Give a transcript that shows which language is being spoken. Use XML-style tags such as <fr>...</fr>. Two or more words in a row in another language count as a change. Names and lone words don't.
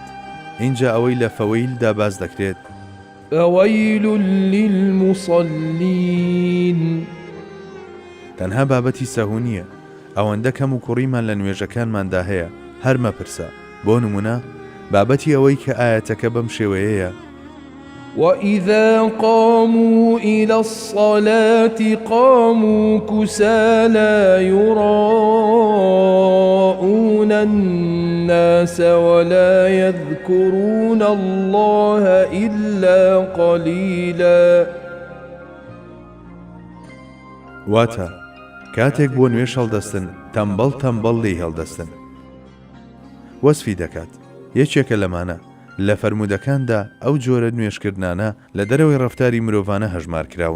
<ckb>اینجا ئەوەی لە فەوەیلدا باز دەکرێت:</ckb> <ar>فويل للمصلين.</ar> <ckb>تەنها بابەتی سەهوو نییە، ئەوەندە کەم و کوڕیمان لە نوێژەکانماندا هەیە هەر مەپرسە. بۆ نمونە بابەتی ئەوەی کە ئاەتەکە بەم شێوەیەیە:</ckb> <ar>وإذا قاموا إلى الصلاة قاموا كسالى يراءون الناس ولا يذكرون الله إلا قليلا.</ar> <ckb>واتە کاتێک بۆ نوێش هەڵدەستن تەمبەڵ تەمبەڵ لێی هەڵدەستن. وەسفی دەکات یەکێکە لەمانە لە فەرمودەکاندا ئەو جۆرە نوێشکردانە لە دەرەوەی ڕەفتاری مرۆڤانە هەژمار کراون.</ckb>